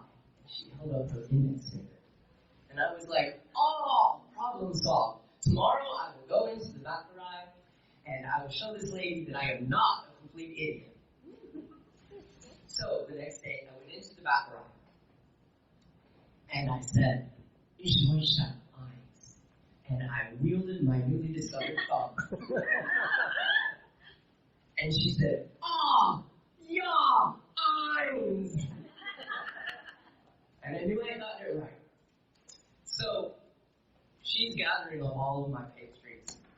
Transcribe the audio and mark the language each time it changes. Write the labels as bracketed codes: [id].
[en] And she held up her index finger. And I was like, problem solved. Tomorrow I will go into the bäckerei and I will show this lady that I am not a complete idiot. So the next day I went into the bäckerei. And I said, [de] "Ich möchte eins." [en] And I wielded my newly discovered thumb. And she said, [de] "Ah, ja, eins." [en] And I knew I got it right. So she's gathering up all of my pastries.